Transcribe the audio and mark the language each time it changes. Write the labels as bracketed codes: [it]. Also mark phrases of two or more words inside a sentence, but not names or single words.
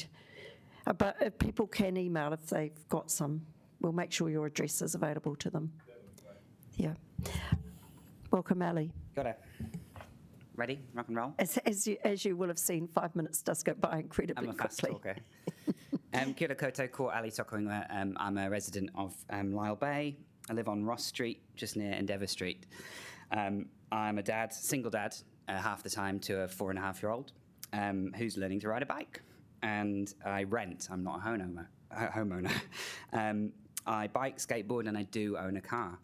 [en] But if people can email if they've got some. We'll make sure your address is available to them. Yeah. Welcome, Ali. Got it. Ready? Rock and roll? As you will have seen, 5 minutes does go by incredibly I'm a fast quickly. talker. [mi] Kia ora koutou, ko Ali Tokoinga. [en] I'm a resident of Lyle Bay. I live on Ross Street, just near Endeavour Street. I'm a dad, single dad, half the time to a 4.5-year-old. who's learning to ride a bike. And I rent, I'm not a homeowner. I bike, skateboard, and I do own a car.